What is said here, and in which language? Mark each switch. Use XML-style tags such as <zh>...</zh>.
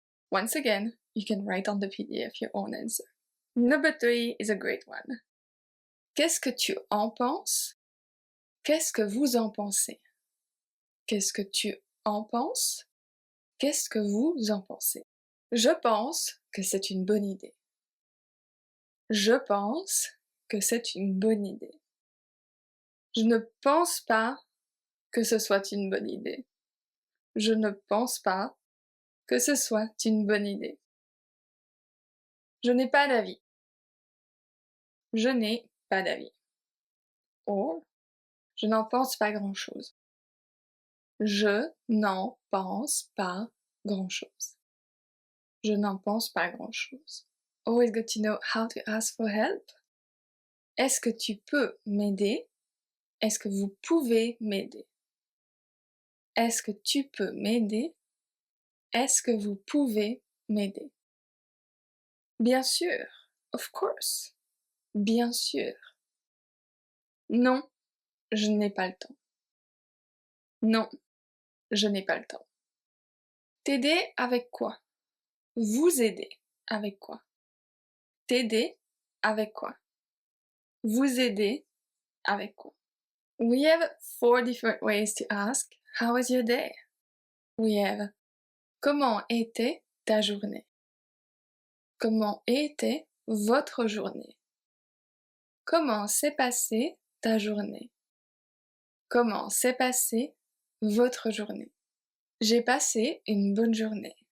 <en>Once again, you can write on the PDF your own answer. Number 3 is a great one.</en> <fr>Qu'est-ce que tu en penses? Qu'est-ce que vous en pensez? Qu'est-ce que tu en penses? Qu'est-ce que vous en pensez? Je pense que c'est une bonne idée. Je pense que c'est une bonne idée. Je ne pense pas que ce soit une bonne idée. Je ne pense pas que ce soit une bonne idée. Je n'ai pas d'avis. Je n'ai pas d'avis. Or, je n'en pense pas grand-chose. Je n'en pense pas grand-chose. Je n'en pense pas grand-chose.</fr> <en>Always got to know how to ask for help.</en> <fr>Est-ce que tu peux m'aider? Est-ce que vous pouvez m'aider? Est-ce que tu peux m'aider? Est-ce que vous pouvez m'aider? Bien sûr,</fr> <en>of course.</en> <fr>Bien sûr. Non, je n'ai pas le temps. Non, je n'ai pas le temps. T'aider avec quoi? Vous aider avec quoi? T'aider avec quoi? Vous aider avec quoi?</fr> <en>We have 4 different ways to ask, how was your day? We have</en> <fr>comment était ta journée? Comment était votre journée? Comment s'est passée ta journée? Comment s'est passée votre journée? J'ai passé une bonne journée.</fr>